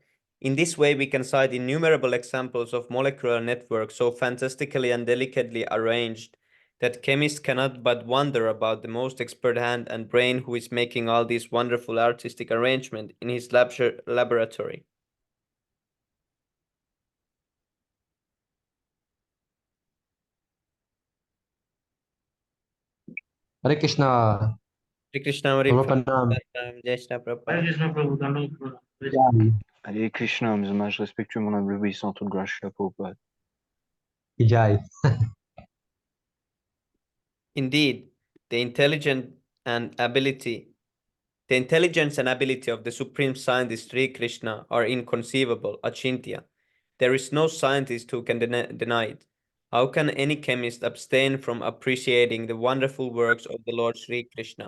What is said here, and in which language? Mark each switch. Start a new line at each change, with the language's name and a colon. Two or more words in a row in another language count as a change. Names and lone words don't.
English: In this way, we can cite innumerable examples of molecular networks so fantastically and delicately arranged that chemists cannot but wonder about the most expert hand and brain who is making all these wonderful artistic arrangement in his laboratory.
Sanskrit: Hare Krishna. Shri Krishna Hari Prabhupada Pranam. Prabhupada, Jai Shri Hare Prabhupada. Krishna Prabhu, Dandavat Prabhu. Jai. Hare Krishna,
French: mes hommages respectueux, mon humble obéissant, toute grâce, chapeau, Prabhupada. Jai.
English: Indeed, the intelligent and ability the intelligence and ability of the supreme scientist Sri Krishna are inconceivable, achintya. There is no scientist who can deny it. How can any chemist abstain from appreciating the wonderful works of the Lord Sri Krishna?